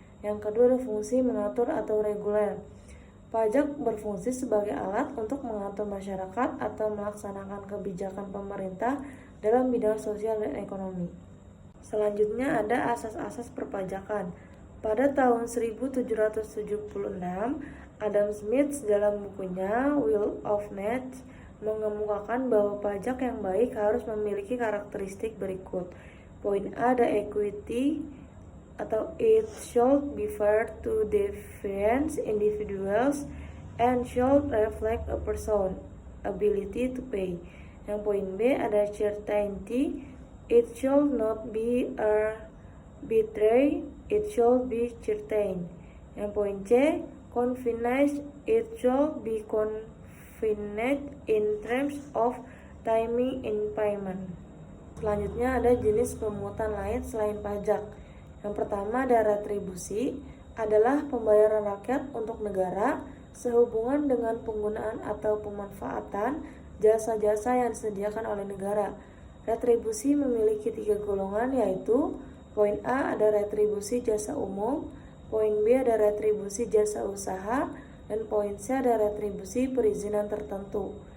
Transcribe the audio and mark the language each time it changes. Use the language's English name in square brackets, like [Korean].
[Indonesian] Yang kedua ada fungsi mengatur atau reguler. Pajak berfungsi sebagai alat untuk mengatur masyarakat atau melaksanakan kebijakan pemerintah dalam bidang sosial dan ekonomi. Selanjutnya ada asas-asas perpajakan. Pada tahun 1776, Adam Smith dalam bukunya Will of Nature mengemukakan bahwa pajak yang baik harus memiliki karakteristik berikut. Poin A ada equity, atau [English] it should be fair to different individuals and should reflect a person's ability to pay. [Indonesian] Yang poin B ada certainty, [English] it should not be arbitrary, it should be certain. [Indonesian] Yang poin C [English] convenience, it should be convenient in terms of timing in payment. [Indonesian] Selanjutnya ada jenis pemungutan lain selain pajak. Yang pertama ada retribusi, adalah pembayaran rakyat untuk negara sehubungan dengan penggunaan atau pemanfaatan jasa-jasa yang disediakan oleh negara. Retribusi memiliki 3 golongan, yaitu poin A ada retribusi jasa umum, poin B ada retribusi jasa usaha, dan poin C ada retribusi perizinan tertentu.